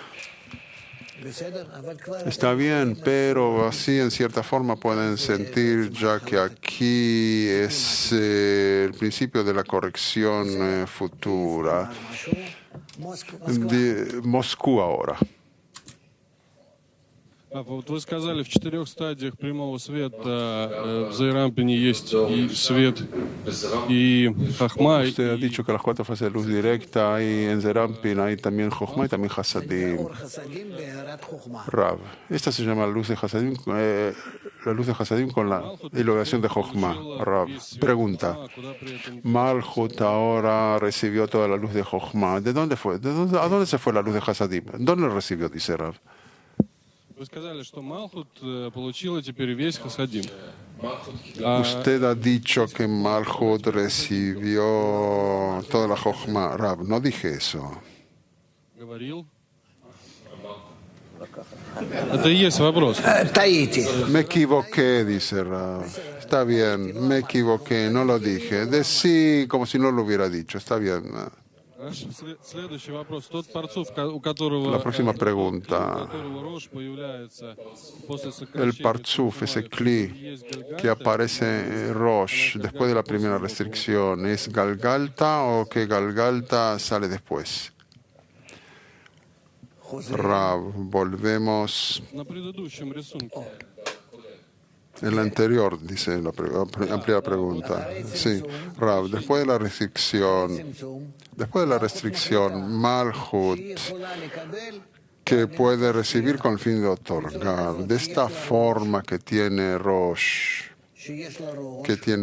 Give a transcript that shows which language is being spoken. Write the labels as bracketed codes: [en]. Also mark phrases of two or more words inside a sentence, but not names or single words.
[es] Está bien, pero así en cierta forma pueden sentir ya que aquí es el principio de la corrección futura. De Moscú ahora. [ru] Вот вы сказали, в 4 стадиях прямого света в Зейрампине есть и свет, и хахма. [es] Usted ha dicho que las 4 fases de luz directa hay en Zerampin, hay también Jochma y también Hasadim. Rav, esta se llama la luz de Hasadim, con la iluminación de Jochma. Rav, pregunta. Malchut ahora recibió toda la luz de Jochma. ¿De dónde fue? ¿A dónde se fue la luz de Hasadim? ¿Dónde lo recibió? Dice Rav. [ru] Вы сказали, что Малхут получила теперь весь Хасадим. [es] Usted ha dicho que Malchut recibió toda la Jochma. Rav, no dije eso. [ru] Говорил. Это и есть вопрос. [es] Me equivoqué, dice Rav. Está bien, me equivoqué, no lo dije. Decí como si no lo hubiera dicho. Está bien. [ru] Следующий вопрос. Тот парцуф, у которого [es] La próxima pregunta. El parzuf, ese kli que aparece Rosh después de la primera restricción, ¿es Galgalta o que Galgalta sale después? Rav, volvemos [ru] на предыдущем рисунке. [es] en la anterior, dice la amplia pregunta. Sí, Rav, después de la restricción, Malchut, que puede recibir con el fin de otorgar, de esta forma que tiene Rosh, que